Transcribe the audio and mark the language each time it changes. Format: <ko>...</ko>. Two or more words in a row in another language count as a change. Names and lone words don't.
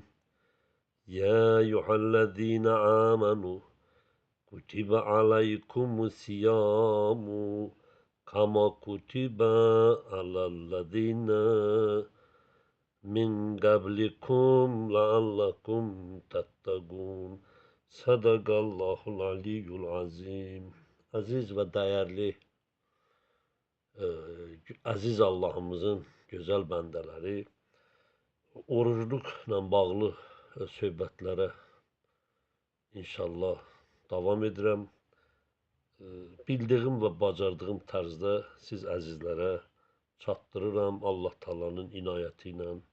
<ar>يا أيها الذين آمنوا كتب عليكم الصيام كما كتب على الذين من قبلكم لعلكم تتقون. صدق الله العلي العظيم.</ar> <tr>Aziz ve değerli,</tr> <az>aziz Allah'ımızın gözəl bəndələri, orucluqla bağlı söhbətlərə inşallah davam edirəm. Bildiyim və bacardığım tərzdə siz əzizlərə çatdırıram Allah Taala'nın inayəti ilə.</az>